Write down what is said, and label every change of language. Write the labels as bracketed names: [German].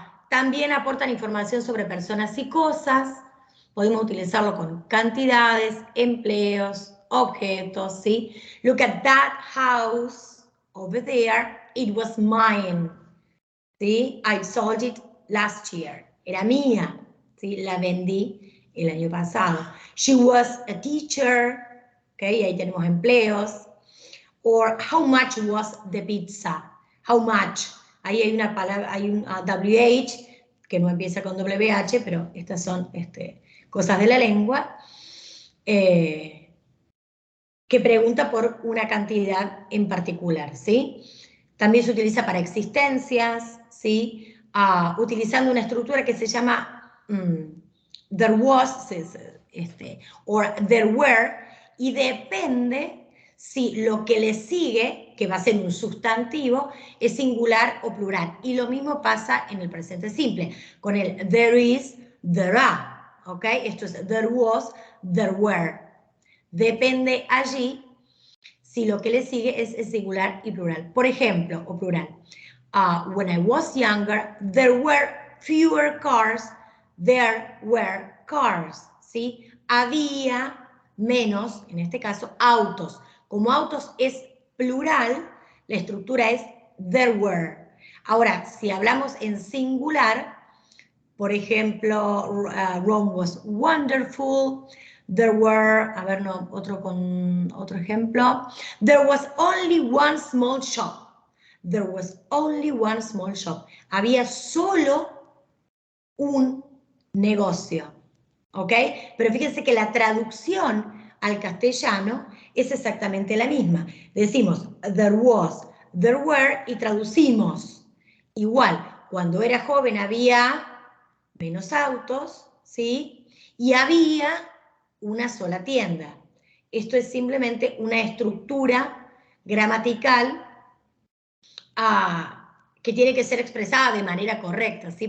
[Spanish] También aportan información sobre personas y cosas. Podemos utilizarlo con cantidades, empleos, objetos, ¿sí? [English] Look at that house over there. It was mine. ¿Sí? I sold it last year. [Spanish] Era mía. ¿Sí? La vendí el año pasado. [English] She was a teacher. [Spanish] ¿Okay? Ahí tenemos empleos. [English] Or how much was the pizza? How much? [Spanish] Ahí hay una palabra, hay un WH que no empieza con WH, pero estas son cosas de la lengua, que pregunta por una cantidad en particular, ¿sí? También se utiliza para existencias, ¿sí? Utilizando una estructura que se llama [English] there was, or there were, [Spanish] y depende si lo que le sigue, que va a ser un sustantivo, es singular o plural. Y lo mismo pasa en el presente simple, con el [English] there is, there are, [Spanish] ¿ok? Esto es [English] there was, there were. [Spanish] Depende allí si lo que le sigue es singular y plural. Por ejemplo, o plural. [English] When I was younger, there were fewer cars, there were cars, ¿sí? [Spanish] Había menos, en este caso, autos. Como autos es plural, la estructura es [English] there were. [Spanish] Ahora, si hablamos en singular, por ejemplo, [English] Rome was wonderful. There were, [Spanish] a ver, no, otro ejemplo. [English] There was only one small shop. There was only one small shop. [Spanish] Había solo un negocio. ¿Ok? Pero fíjense que la traducción al castellano es exactamente la misma. Decimos [English] there was, there were [Spanish] y traducimos. Igual, cuando era joven había menos autos, ¿sí? Y había una sola tienda. Esto es simplemente una estructura gramatical que tiene que ser expresada de manera correcta, ¿sí?